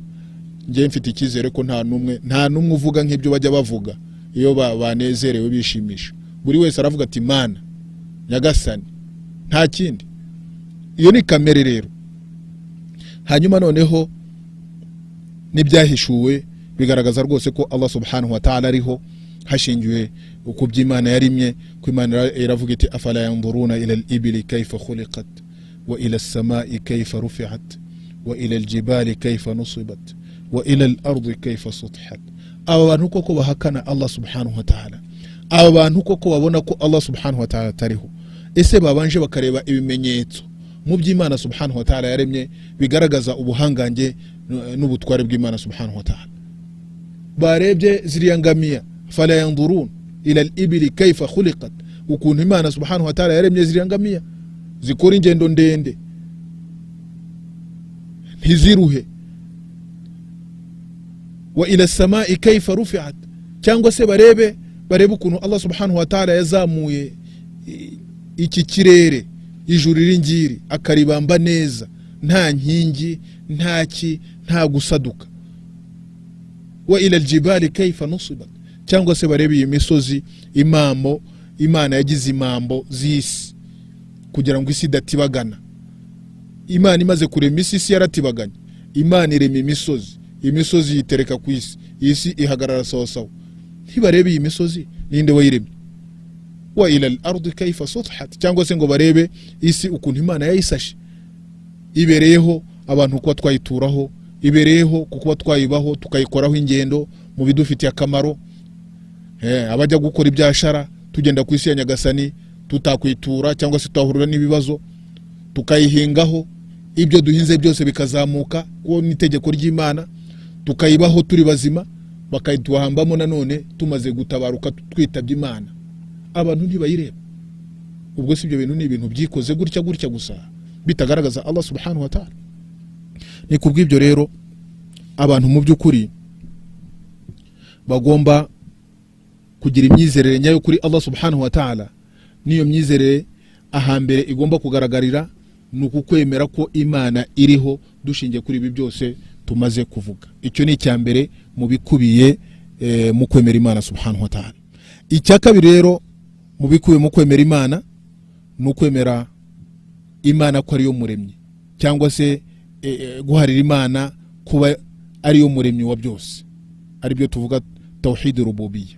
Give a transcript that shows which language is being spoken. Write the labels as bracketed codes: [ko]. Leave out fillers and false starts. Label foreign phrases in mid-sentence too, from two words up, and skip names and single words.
[rw] Ngiye mfite ikizere ko nta numwe uvuga nk'ibyo bajya bavuga iyo banezerewe bishimisha. Buri wese aravuga ati Imana nyagasani, nta kindi. Iyo ni kamere rero. Hanyuma noneho n'ibyahishuwe bigaragaza rwose ko [ar] الله سبحانه وتعالى [rw] ariho, hashingiwe uko by'Imana yarimye. Ko Imana iravuga iti [ar] أفلا ينظرون إلى الإبل كيف خلقت وإلى السماء كيف رفعت وإلى الجبال كيف نصبت وإلى الأرض كيف سطحت. [rw] Aba bantu koko bahakana [ar] الله سبحانه وتعالى, [rw] aba bantu koko babona ko [ar] الله سبحانه وتعالى [rw] tariho, ese babanje bakareba ibimenyetso mu by'Imana [ar] سبحانه وتعالى [rw] yaremye bigaragaza ubuhangange n'ubutware bw'Imana [ar] سبحانه وتعالى? [rw] Barebye ziriya ngamiya, [ar] فلا ينظرون إلى الإبل كيف خلقت, [rw] ukuntu Imana [ar] سبحانه وتعالى [rw] yaremye ziriya ngamiya zikora ingendo ndende ntiziruhe. [ar] وإلى السماء كيف رفعت, [rw] cyangwa se barebe ukuntu [ar] الله سبحانه وتعالى [rw] yazamuye iki kirere, ijuru ringiri akaribamba neza, nta nkingi, nta gusaduka. [ar] وإلى الجبال كيف نصبت, [rw] cyangwa se barebe iyi misozi imambo Imana yagize imambo z'isi kugira ngo isi idatibagana. Imana imaze kurema isi yaratibaganye. Imana irema imisozi yitereka ku isi ihagarara sawa. Ntibarebe iyi misozi ninde wayiremye. [ar] وإلى الأرض كيف سطحت, [rw] cyangwa se ngo barebe isi ukuntu Imana yayisashe, ibereyeho abantu kuba twayituraho, ibereyeho kuba twayibaho tukayikoraho ingendo mu bidufitiye akamaro. Abajya gukora ibyashara tugenda ku isi ya nyagasani, tutakwitura cyangwa se twahurira n'ibibazo tukayihingaho, ibyo duhinze byose bikazamuka ko n'itegeko ry'Imana, tukayibaho turi bazima, bakayituhambamo nanone tumaze gutabaruka twitabye Imana. Abantu ntibayireba. Ubwo si ibyo bintu ni ibintu byikoze gutya gusa bitagaragaza [ar] الله سبحانه وتعالى. [rw] Ni kubw'ibyo rero abantu mu by'ukuri bagomba kugira imyizerere nyayo kuri [ar] الله سبحانه وتعالى. [rw] Niyo myizerere ahambere igomba kugaragarira nuko kwemera ko Imana iriho dushingiye kuri ibi byose tumaze kuvuga. Icyo ni icyambere mu bikubiye mu kwemera Imana [ar] سبحانه وتعالى. [rw] Icya kabiri rero mu bikubiye mu kwemera Imana no kwemera Imana ko ari yo muremyi, cyangwa se guharira Imana kuba ari yo muremyi wa byose, ari byo tuvuga [ar] توحيد الربوبية.